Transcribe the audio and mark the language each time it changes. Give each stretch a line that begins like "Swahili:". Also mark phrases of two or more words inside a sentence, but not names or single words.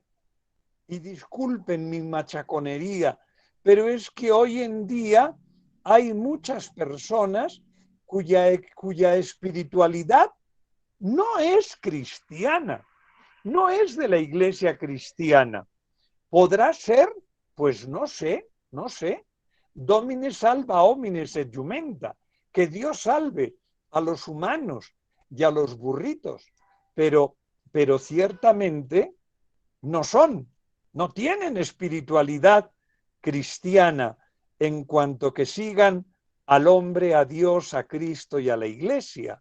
Spanish: Y disculpen mi machaconería, pero es que hoy en día hay muchas personas cuya espiritualidad no es cristiana, no es de la iglesia cristiana. ¿Podrá ser? Pues no sé.
Latin: Domine salva homines et jumenta,
Spanish: que Dios salve a los humanos y a los burritos, pero ciertamente no tienen espiritualidad cristiana en cuanto que sigan al hombre, a Dios, a Cristo y a la iglesia.